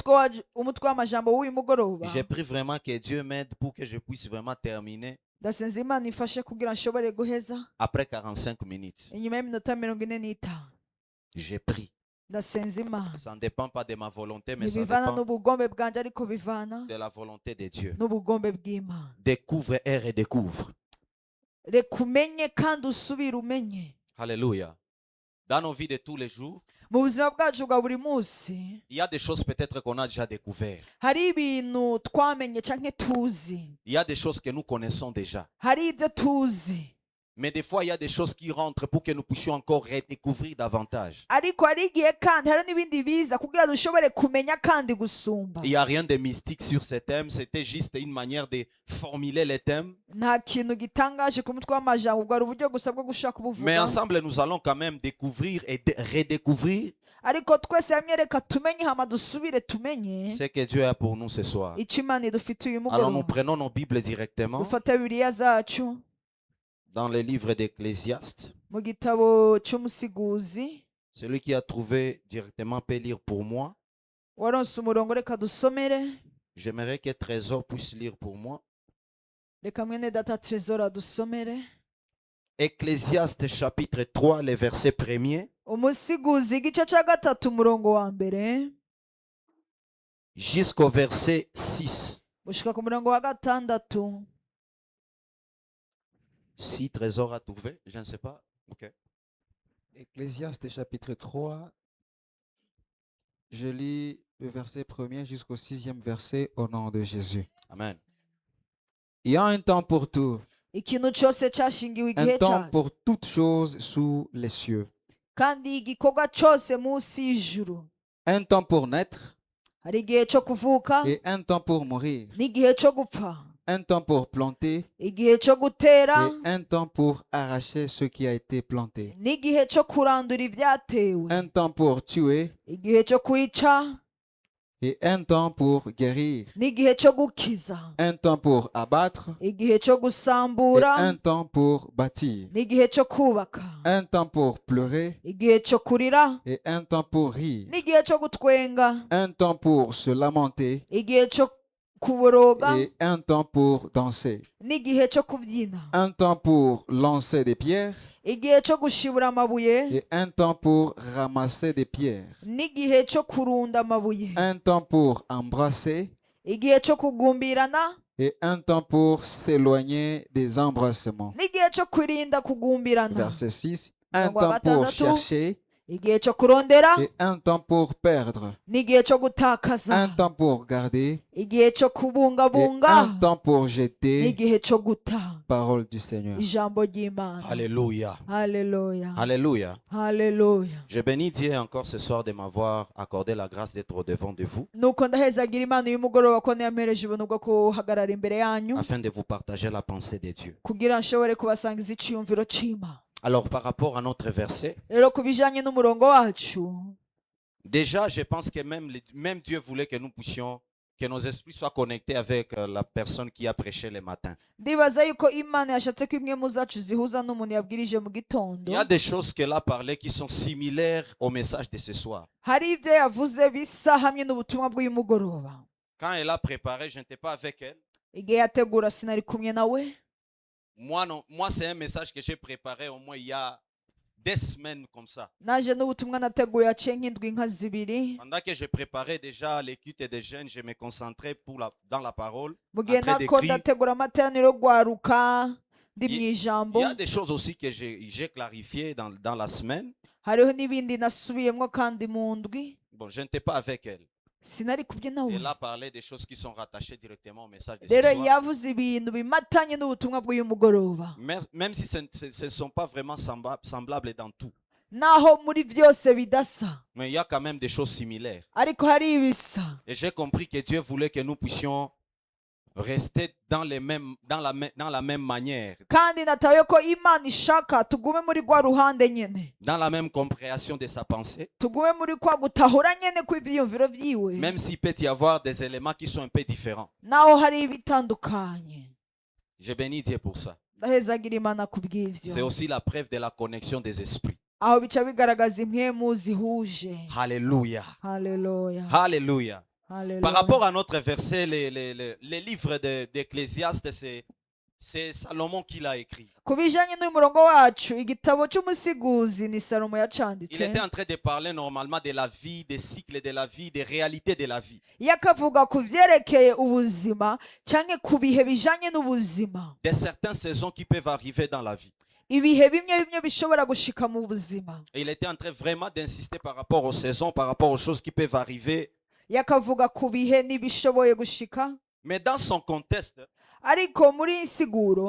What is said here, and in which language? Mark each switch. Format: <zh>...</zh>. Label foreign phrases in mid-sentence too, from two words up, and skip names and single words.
<fr>J'ai pris vraiment que Dieu m'aide pour que je puisse vraiment terminer</fr> <rn>ndasenze Imana ifashe kugira nshobore guheza</rn> <fr>après 45 minutes.</fr> <rn>inyuma y'iminota 45.</rn> <fr>J'ai pris.</fr> <rn>ndasenze Imana</rn> <fr>Ça ne dépend pas de ma volonté, mais ça</fr> <rn>ntibivana</rn> <fr>dépend</fr> <rn>n'ubugombe bwanjye ariko bivana</rn> <fr>de la volonté de Dieu.</fr> <rn>n'ubugombe bw'Imana.</rn> <fr>Découvre et redécouvre.</fr> <rn>reka umenye kandi usubire umenye.</rn> <fr>Alléluia. Dans nos vies de tous les jours,</fr> <rn>mu buzima bwacu bwa buri munsi</rn> <fr>il y a des choses peut-être qu'on a déjà découvertes.</fr> <rn>hari ibintu twamenye cyangwa tuzi,</rn> <fr>Il y a des choses que nous connaissons déjà.</fr> <rn>hari ibyo tuzi,</rn> <fr>Mais des fois, il y a des choses qui rentrent pour que nous puissions encore redécouvrir davantage.</fr> <rn>ariko hari igihe kandi hari n'ibindi biza kugira dushobore kumenya kandi gusumba.</rn> <fr>Il n'y a rien de mystique sur ces thèmes. C'était juste une manière de formuler les thèmes.</fr> <rn>nta kintu gitangaje ku mutwe w'amajambo, bwari uburyo gusa bwo gushaka</rn> <fr>Mais</fr> <rn>kubuvuga,</rn> <fr>ensemble, nous allons quand même découvrir et redécouvrir</fr> <rn>ariko twese hamwe reka tumenye hama dusubire tumenye</rn> <fr>ce que Dieu a pour nous ce soir.</fr> <rn>icyo Imana idufitiye uyu</rn> <fr>Alors nous</fr> <rn>mugoroba.</rn> <fr>prenons nos Bibles directement</fr> <rn>dufata bibiliya zacu</rn> <fr>dans le livre d'Ecclésiaste.</fr> <rn>mu gitabo cy'umusiguzi.</rn> <fr>Celui qui a trouvé directement peut lire pour moi.</fr> <rn>waronse umurongo reka dusomere.</rn> <fr>J'aimerais que Trésor puisse lire pour moi.</fr> <rn>reka mwene data Trésor adusomere.</rn> <fr>Ecclésiaste chapitre 3, le verset 1er</fr> <rn>umusiguzi igice cya gatatu umurongo wa mbere</rn> <fr>jusqu'au verset 6.</fr> <rn>gushika ku murongo wa gatandatu.</rn> <fr>Si Trésor a trouvé, je ne sais pas. Ok. Ecclésiaste chapitre 3, je lis le verset 1er jusqu'au 6e verset au nom de Jésus. Amen. Il y a un temps pour tout,</fr> <rn>ikintu cyose cyashingiwe igihe</rn> <fr>un temps</fr> <rn>cyacyo,</rn> <fr>pour toutes choses sous les cieux.</fr> <rn>kandi igikorwa cyose munsi y'ijuru.</rn> <fr>Un temps pour naître</fr> <rn>hari igihe cyo kuvuka</rn> <fr>et un temps pour mourir.</fr> <rn>n'igihe cyo gupfa,</rn> <fr>Un temps pour planter</fr> <rn>igihe cyo gutera</rn> <fr>et un temps pour arracher ce qui a été planté.</fr> <rn>n'igihe cyo kurandura ibyatewe,</rn> <fr>Un temps pour tuer</fr> <rn>igihe cyo kwica</rn> <fr>et un temps pour guérir.</fr> <rn>n'igihe cyo gukiza,</rn> <fr>Un temps pour abattre</fr> <rn>igihe cyo</rn> <fr>et</fr> <rn>gusambura</rn> <fr>un temps pour bâtir.</fr> <rn>n'igihe cyo kubaka,</rn> <fr>Un temps pour pleurer</fr> <rn>igihe cyo kurira</rn> <fr>et un temps pour rire.</fr> <rn>n'igihe cyo gutwenga,</rn> <fr>Un temps pour se lamenter</fr> <rn>igihe cyo kuboroga</rn> <fr>et un temps pour danser.</fr> <rn>n'igihe cyo kubyina,</rn> <fr>Un temps pour lancer des pierres</fr> <rn>igihe cyo gushibura amabuye</rn> <fr>et un temps pour ramasser des pierres.</fr> <rn>n'igihe cyo kurunda amabuye,</rn> <fr>Un temps pour embrasser</fr> <rn>igihe cyo kugumbirana</rn> <fr>et un temps pour s'éloigner des embrassements.</fr> <rn>n'igihe cyo kwirinda kugumbirana,</rn> <fr>Verset 6. Un</fr> <rn>Mirongo</rn> <fr>temps pour</fr> <rn>gatandatu.</rn> <fr>chercher</fr> <rn>igihe cyo kurondera</rn> <fr>et un temps pour perdre.</fr> <rn>n'igihe cyo gutakaza,</rn> <fr>Un temps pour garder</fr> <rn>igihe cyo</rn> <fr>et</fr> <rn>kubungabunga</rn> <fr>un temps pour jeter.</fr> <rn>n'igihe cyo guta.</rn> <fr>Parole du Seigneur.</fr> <rn>ijambo ry'Imana.</rn> <fr>Alléluia.</fr> <rn>Haleluya,</rn> <fr>Alléluia.</fr> <rn>haleluya.</rn> <fr>Je bénis Dieu encore ce soir de m'avoir accordé la grâce d'être au-devant de vous</fr> <rn>nuko ndahezagira Imana uyu mugoroba ko yamereje ubuntu bwo kuhagarara imbere yanyu</rn> <fr>afin de vous partager la pensée de Dieu.</fr> <rn>kugira nshobore kubasangiza icyiyumviro cy'Imana.</rn> <fr>Alors par rapport à notre verset,</fr> <rn>rero ku bijyanye n'umurongo wacu,</rn> <fr>déjà je pense que même Dieu voulait que nous puissions, que nos esprits soient connectés avec la personne qui a prêché le matin.</fr> <rn>ndibaza yuko Imana yashatse ko imwe mu zacu zihuza n'umuntu yabwirije mu gitondo.</rn> <fr>Il y a des choses qu'elle a parlé qui sont similaires au message de ce soir.</fr> <rn>hari ibyo yavuze bisa hamwe n'ubutumwa bw'uyu mugoroba.</rn> <fr>Quand elle a préparé, je n'étais pas avec elle.</fr> <rn>igihe yategura sinari kumwe nawe.</rn> <fr>Moi, non, moi c'est un message que j'ai préparé au moins il y a des semaines comme ça.</fr> <rn>naje n'ubutumwa nateguye haciye nk'indwi nka zibiri.</rn> <fr>Pendant que je préparais déjà l'écoute des jeunes, je me concentrais dans la parole.</fr> <rn>mu gihe</rn> <fr>en train</fr> <rn>nako</rn> <fr>d'écrire.</fr> <rn>ndategura amateraniro yo gwaruka ndi mu ijambo.</rn> <fr>Il y a des choses aussi que j'ai clarifiées dans la semaine.</fr> <rn>hariho n'ibindi nasubiyemo kandi mu ndwi</rn> <fr>Bon, je n'étais pas avec elle.</fr> <rn>sinari kubye nawe.</rn> <fr>Elle a parlé des choses qui sont rattachées directement au message de ce</fr> <rn>rero</rn> <fr>soir.</fr> <rn>yavuze ibintu bimatanye n'ubutumwa bw'uyu mugoroba,</rn> <fr>Même si ce ne sont pas vraiment semblables dans tout.</fr> <rn>naho muri byose bidasa,</rn> <fr>Mais il y a quand même des choses similaires.</fr> <rn>ariko hari ibisa.</rn> <fr>Et j'ai compris que Dieu voulait que nous puissions rester dans la même manière,</fr> <rn>kandi nataye ko Imana ishaka tugume muri gwa ruhande nyene,</rn> <fr>dans la même compréhension de sa pensée.</fr> <rn>tugume muri kwa gutahura nyene kw'ivyiyumviro vyiwe,</rn> <fr>Même s'il peut y avoir des éléments qui sont un peu différents.</fr> <rn>naho hari ibitandukanye.</rn> <fr>Je bénis Dieu pour ça.</fr> <rn>ndahezagira Imana</rn> <fr>C'est</fr> <rn>kubw'ivyo.</rn> <fr>aussi la preuve de la connexion des esprits.</fr> <rn>aho bica bigaragaza impwemu zihuje.</rn> <fr>Alléluia.</fr> <rn>Haleluya,</rn> <fr>Alléluia. Hallelujah. Par rapport à notre verset, les livres d'Ecclésiaste, c'est Salomon qui l'a écrit.</fr> <rn>ku bijanye n'uyu murongo wacu igitabo cy'umusiguzi ni Salomo</rn> <fr>Il</fr> <rn>yacanditse</rn> <fr>était en train de parler normalement de la vie, des cycles de la vie, des réalités de la vie.</fr> <rn>iyo akavuga ku vyerekeye ubuzima canke ku bihe bijanye n'ubuzima,</rn> <fr>De certaines saisons qui peuvent arriver dans la vie.</fr> <rn>ibihe bimwe bimwe bishobora gushika mu buzima.</rn> <fr>Et il était en train vraiment d'insister par rapport aux saisons, par rapport aux choses qui peuvent arriver.</fr> <rn>iyo akavuga ku bihe n'ibishoboye gushika,</rn> <fr>Mais dans son contexte,</fr> <rn>ariko muri iyi nsiguro</rn>